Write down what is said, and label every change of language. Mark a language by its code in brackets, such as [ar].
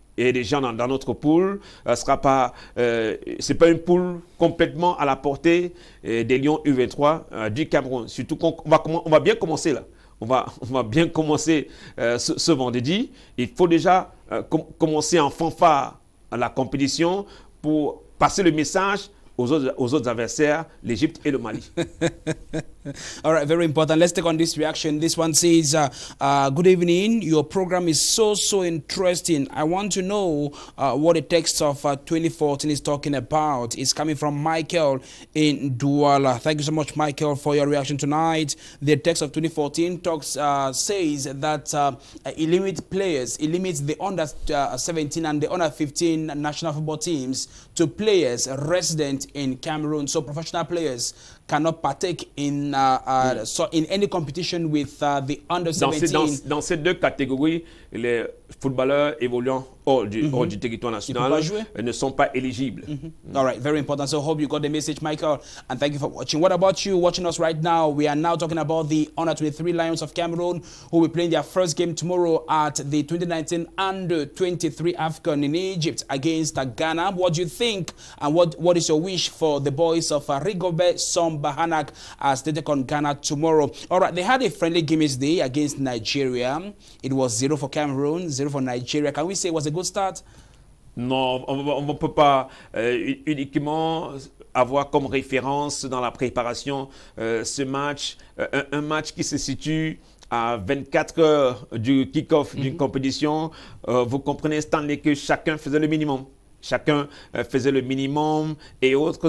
[fr] Et des gens dans notre poule, c'est pas une poule complètement à la portée des Lions U23 du Cameroun. Surtout qu'on va bien commencer là. On va bien commencer ce vendredi. Il faut déjà commencer en fanfare la compétition pour passer le message aux autres adversaires, l'Égypte et le Mali. [en] All right, very important. Let's take on this reaction. This one says, good evening. Your program is so interesting. I want to know what the text of 2014 is talking about. It's coming from Michael in Douala. Thank you so much, Michael, for your reaction tonight. The text of 2014 says that it limits players, it limits the under 17 and the under 15 national football teams to players resident in Cameroon. So professional players cannot partake in any competition with the under 17. [fr] Dans ces deux catégories, les footballeurs évoluant hors du territoire national ne sont pas éligibles. [en] All right, very important. So hope you got the message, Michael, and thank you for watching. What about you watching us right now? We are now talking about the under 23 Lions of Cameroon, who will be playing their first game tomorrow at the 2019 under 23 AFCON in Egypt against Ghana. What do you think, and what is your wish for the boys of Rigobert Bahanak as they take on Ghana tomorrow? All right, they had a friendly game yesterday against Nigeria. It was 0 for Cameroon, 0 for Nigeria. Can we say it was a good start? [fr] Non, on ne peut pas uniquement avoir comme référence dans la préparation ce match, un match qui se situe à 24 heures du kick-off d'une compétition. Vous comprenez, Stanley, que chacun faisait le minimum. Chacun faisait le minimum et autres.